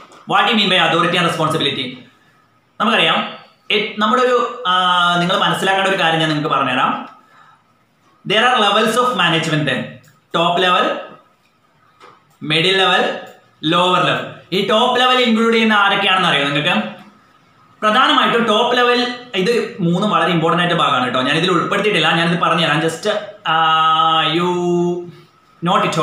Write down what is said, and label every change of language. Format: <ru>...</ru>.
<en>What do you mean by authority and responsibility?</en> <ml>നമുക്കറിയാം, നമ്മുടെ ഒരു നിങ്ങൾ മനസ്സിലാക്കേണ്ട ഒരു കാര്യം ഞാൻ നിങ്ങൾക്ക് പറഞ്ഞുതരാം.</ml> <en>There are levels of management then. Top level, middle level, lower level.</en> <ml>ഈ ടോപ്പ് ലെവൽ ഇൻക്ലൂഡ് ചെയ്യുന്ന ആരൊക്കെയാണെന്ന് അറിയാം നിങ്ങൾക്ക്? പ്രധാനമായിട്ടും ടോപ്പ് ലെവൽ, ഇത് 3 വളരെ ഇമ്പോർട്ടൻ്റ് ആയിട്ട് ഭാഗമാണ് കേട്ടോ. ഞാൻ ഇതിൽ ഉൾപ്പെടുത്തിയിട്ടില്ല, ഞാനിത് പറഞ്ഞുതരാം.</ml> <en>Just you note it.</en>